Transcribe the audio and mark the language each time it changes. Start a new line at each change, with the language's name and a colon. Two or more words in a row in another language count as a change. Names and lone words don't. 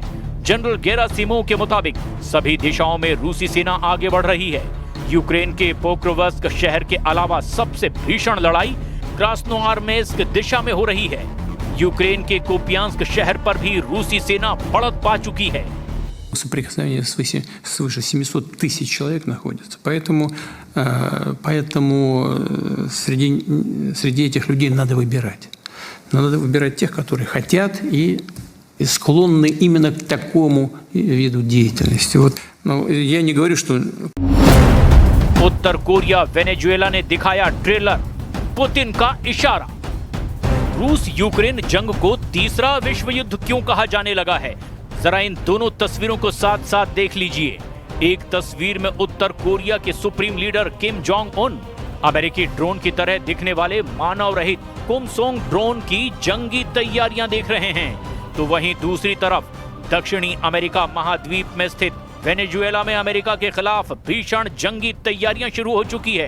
Hindi: जनरल गेरासिमोव के मुताबिक सभी दिशाओं में रूसी सेना आगे बढ़ रही है। यूक्रेन के पोक्रोवस्क शहर के अलावा सबसे भीषण लड़ाई क्रास्नोआर्मेस्क दिशा में हो रही है। यूक्रेन के कोपियांस्क शहर पर भी रूसी सेना बढ़त पा चुकी है।
Russian: Соприкосновение свыше 700 тысяч человек находится. Поэтому среди этих людей надо выбирать. Надо выбирать тех, которые хотят и склонны именно к такому виду деятельности. Я не говорю, что...
Hindi: उत्तर कोरिया वेनेजुएला ने दिखाया ट्रेलर, पुतिन का इशारा। रूस यूक्रेन जंग को तीसरा विश्व युद्ध क्यों कहा जाने लगा है, जरा इन दोनों तस्वीरों को साथ साथ देख लीजिए। एक तस्वीर में उत्तर कोरिया के सुप्रीम लीडर किम जोंग उन अमेरिकी ड्रोन की तरह दिखने वाले मानव रहित कुमसोंग ड्रोन की जंगी तैयारियां देख रहे हैं, तो वहीं दूसरी तरफ दक्षिणी अमेरिका महाद्वीप में स्थित वेनेजुएला में अमेरिका के खिलाफ भीषण जंगी तैयारियां शुरू हो चुकी है।